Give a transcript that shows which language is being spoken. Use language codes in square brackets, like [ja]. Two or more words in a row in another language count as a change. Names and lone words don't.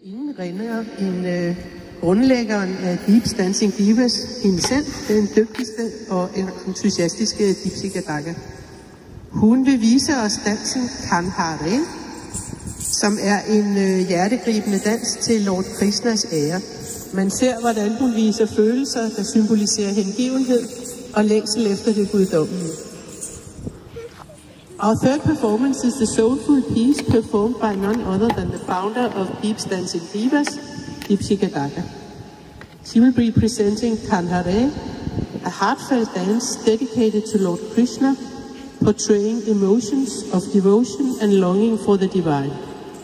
[da] Renner, grundlæggeren af Deep Dancing Divas, hende selv, den dygtigste og entusiastiske Deepsika Daga. Hun vil vise os dansen Kanhare, som er en hjertegribende dans til Lord Krishnas ære. Man ser, hvordan hun viser følelser, der symboliserer hengivenhed og længsel efter det guddommelige. [en] Our third performance is the soulful piece performed by none other than the founder of Deep Dancing Divas, Deepsika Daga. She will be presenting Kanhare, a heartfelt dance dedicated to Lord Krishna, portraying emotions of devotion and longing for the divine.